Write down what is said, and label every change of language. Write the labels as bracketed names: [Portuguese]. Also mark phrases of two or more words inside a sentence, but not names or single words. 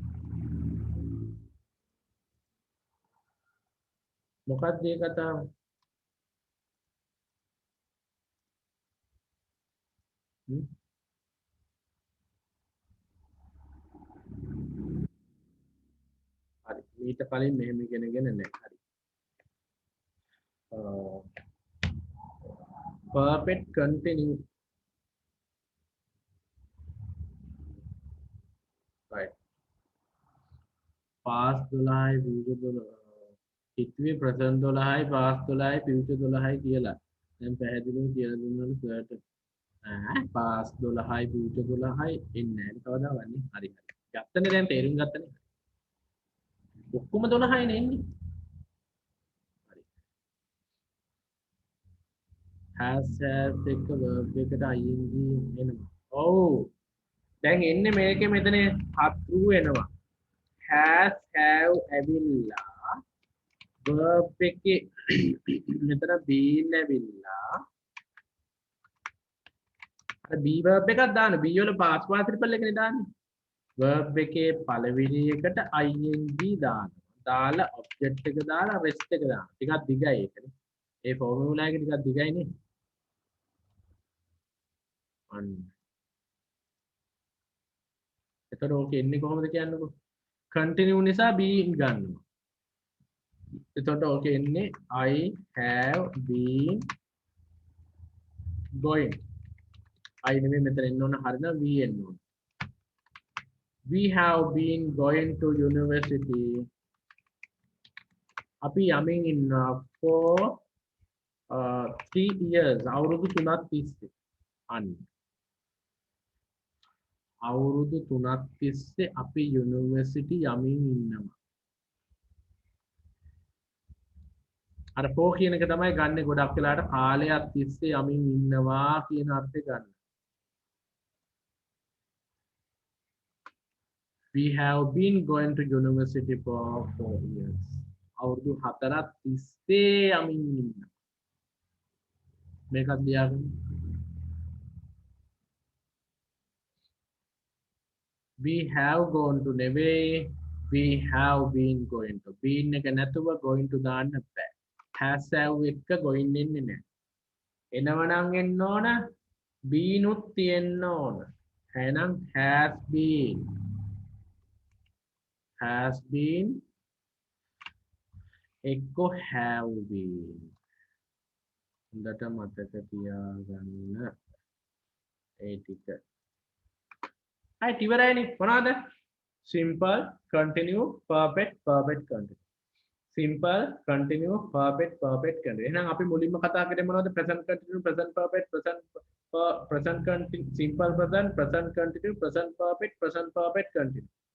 [Sinhala] මොකක්ද මේ කතාව? හරි. ඊට කලින් මෙහෙම ඉගෙනගෙන නැහැ. හරි. [English] perfect continue right. [Sinhala] past 12යි future 12 හිතුවේ present 12යි past 12යි future 12යි කියලා. දැන් පැහැදිලිව කියලා දුන්නලු සර්ට. past 12යි future 12යි එන්නේ නැහැ කවදාවත් නේ. හරි හරි. ගත්තනේ දැන් තේරුම් ගත්තනේ. ඔක්කොම 12යි නේ එන්නේ. හරි. has එක verb එකට ing එනවා. ඔව්. දැන් එන්නේ මේකේ මෙතන through එනවා. has have ඇවිල්ලා verb එකේ මෙතන been ඇවිල්ලා අර be verb එකක් දාන්න be වල [English] past participle [Sinhala] එකනේ දාන්නේ verb එකේ පළවෙනි එකට ing දාන්න දාලා object එක දාලා rest එක දාන්න ටිකක් දිගයි ඒකනේ ඒ formula එක ටිකක් දිගයි නේ අන්න එතකොට ඕක එන්නේ කොහොමද කියන්නකෝ continue නිසා been ගන්නවා එතකොට ඕක එන්නේ [English] I have been [Sinhala] going I නෙමෙයි මෙතන එන්න ඕන හරිනම් we එන්න ඕන [English] we have been going to university [Sinhala] අපි යමින් ඉන්නවා for 3 years අවුරුදු 3ක් තිස්සේ අන්න අවුරුදු 3ක් තිස්සේ අපි යුනිවර්සිටි යමින් ඉන්නවා අර for කියන එක තමයි ගන්න ගොඩක් වෙලාට කාලයක් තිස්සේ යමින් ඉන්නවා කියන අර්ථය ගන්න. [English] We have been going to university for 4 years. [Sinhala] අවුරුදු 4ක් තිස්සේ යමින් ඉන්නවා. මේකත් ලියාගන්න. [English] We have gone to [Sinhala] නෙවෙයි [English] we have been going to. [Sinhala] been එක නැතුව going to දාන්න බෑ. has have එක going එන්නේ නැහැ. එනවනම් එන්න ඕන been උත් තියෙන්න ඕන. එහෙනම් [English] has been [Sinhala] එක්ක [English] have been. [Sinhala] හොඳට මතක තියාගන්න. ඒ ටික. හරි ඉවරයිනේ මොනවද? [English] simple continue perfect continue. simple continue perfect continue [Sinhala] එහෙනම් අපි මුලින්ම කතා කරේ මොනවද [English] present continue present perfect present continue simple present continue present perfect continue